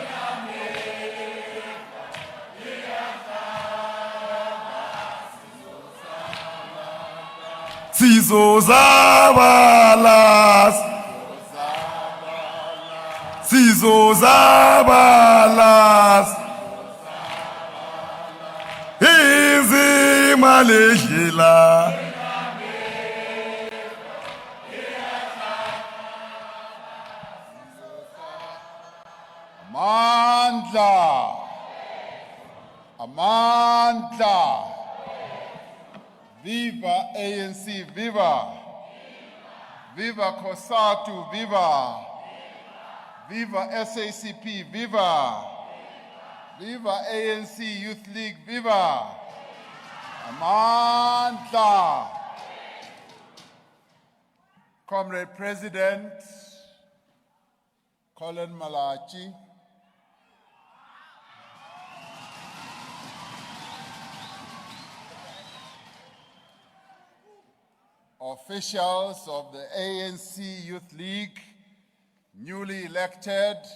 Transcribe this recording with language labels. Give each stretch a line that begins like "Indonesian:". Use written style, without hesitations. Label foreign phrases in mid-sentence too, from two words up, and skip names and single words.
Zulu: Sizozabalas Sizozabalas Inzima lendlela Amandla. Viva ANC, viva. Viva COSATU, viva. Viva SACP, viva. Viva ANC Youth League, viva. Amandla.
English: Comrade President Colin Malachi, officials of the ANC Youth League, newly elected,